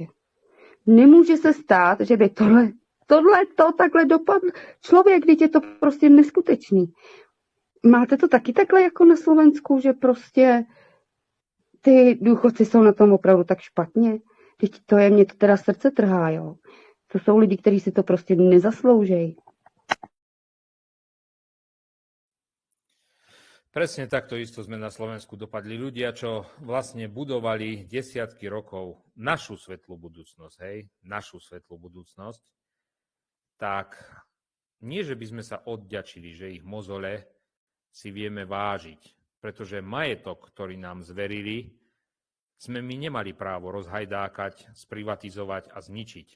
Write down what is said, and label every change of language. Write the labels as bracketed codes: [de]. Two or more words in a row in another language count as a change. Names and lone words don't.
[cs] Nemůže se stát, že by tohle takhle dopadlo. Člověk, když je to prostě neskutečný. Máte to taky takhle jako na Slovensku, že prostě ty důchodci jsou na tom opravdu tak špatně? Teď mě to teda srdce trhá, jo. To jsou lidi, kteří si to prostě nezasloužejí. [sk] Presne takto isto sme na Slovensku dopadli. Ľudia, čo vlastne budovali desiatky rokov našu svetlú budúcnosť, našu svetlú budúcnosť, tak nie, že by sme sa odďačili, že ich mozole si vieme vážiť, pretože majetok, ktorý nám zverili, sme my nemali právo rozhajdákať, sprivatizovať a zničiť.